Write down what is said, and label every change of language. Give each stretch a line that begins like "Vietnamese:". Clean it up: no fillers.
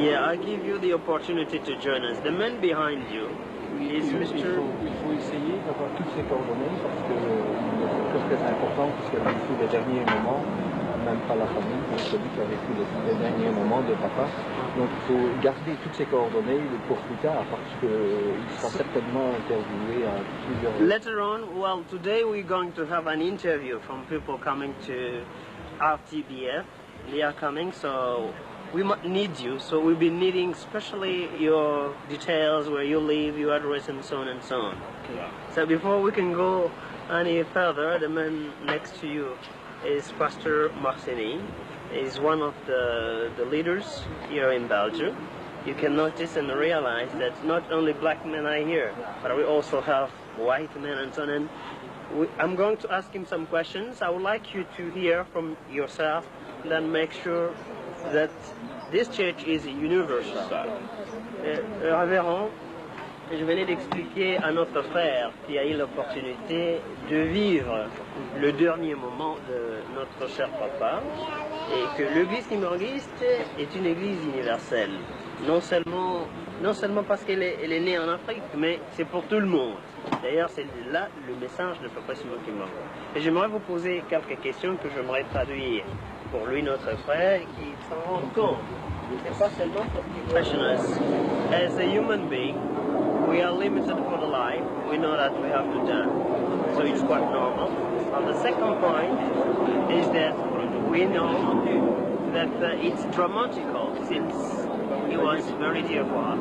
English: Yeah, I give you the opportunity to join us. The man behind you is Mr.
French: Il faut essayer d'avoir toutes ces coordonnées parce que c'est très important puisqu'elle a vécu les derniers moments, même pas la famille, mais celui qui a vécu les derniers moments de papa. Donc il faut garder toutes ces coordonnées pour plus tard parce qu'il sera certainement interviewé à plusieurs...
English: Later on, well, today we're going to have an interview from people coming to RTBF. They are coming, so we might need you. So we'll be needing especially your details, where you live, your address, and so on and so on. Okay. So before we can go any further, the man next to you is Pastor Marcini. He's one of the leaders here in Belgium. You can notice and realize that not only black men are here, but we also have white men and so on. And I'm going to ask him some questions. I would like you to hear from yourself, then make sure that this church is universal.
French: Révérend, je venais d'expliquer à notre frère qui a eu l'opportunité de vivre le dernier moment de notre cher papa et que l'église kimbanguiste est une église universelle. Non seulement parce qu'elle est née en Afrique, mais c'est pour tout le monde. D'ailleurs, c'est là le message de Papa Simon Kimbangu. Et j'aimerais vous poser quelques questions que j'aimerais traduire pour lui, notre frère, qui s'en rend compte. C'est pas seulement pour qu'il
English: question us. As a human being, we are limited for the life. We know that we have to die. So it's quite normal. And the second point is that we know that it's dramatical since he was very dear for us.